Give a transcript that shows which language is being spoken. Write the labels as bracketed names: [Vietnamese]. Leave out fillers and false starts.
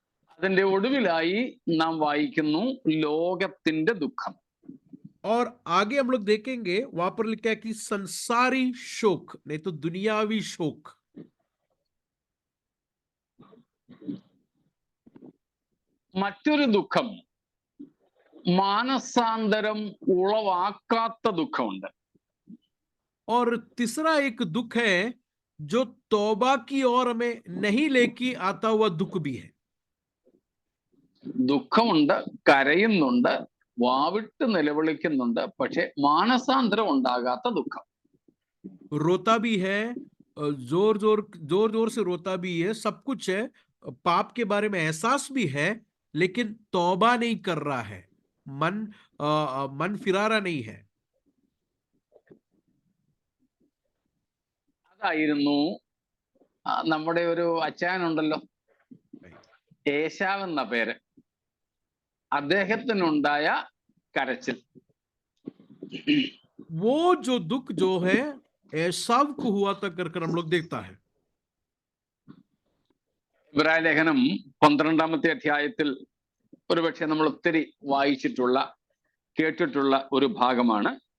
[Malayalam] അതിന്റെ ഒടുവിലായി നാം വായിക്കുന്നു ലോകത്തിന്റെ ദുഃഖം. [Hindi] और आगे हम लोग देखेंगे वहां पर लिखा है कि संसारी शोक नहीं तो दुनियावी शोक। [Malayalam] മറ്റൊരു ദുഃഖം മാനസാന്തരം ഉളവാക്കാത്ത ദുഃഖമുണ്ട്. [Hindi] और तीसरा एक दुख है जो तौबा की ओर हमें नहीं लेके आता हुआ दुख भी है। [Malayalam] ദുഃഖമുണ്ട്, കരയുന്നുണ്ട്, വാവിട്ട് നിലവിളിക്കുന്നുണ്ട്, പക്ഷെ മാനസാന്തരം ഉണ്ടാകാത്ത ദുഃഖം. [Hindi] रोता भी है, जोर जोर से रोता भी है, सब कुछ है, पाप के बारे में एहसास भी है, लेकिन तौबा नहीं कर रहा है, मन फिरा रहा नहीं है। [Malayalam] അതായിരുന്നു നമ്മുടെ ഒരു അച്ചായനുണ്ടല്ലോ, ഏശാവ് എന്ന പേര്, അദ്ദേഹത്തിനുണ്ടായ കരച്ചിൽ. [Hindi] वो जो दुख जो है एसाव को हुआ था कर हम लोग देखता है। [Malayalam] ഇബ്രായ ലേഖനം 12-ാമത്തെ അധ്യായത്തിൽ ഒരുപക്ഷെ നമ്മൾ ഒത്തിരി വായിച്ചിട്ടുള്ള കേട്ടിട്ടുള്ള ഒരു ഭാഗമാണ്.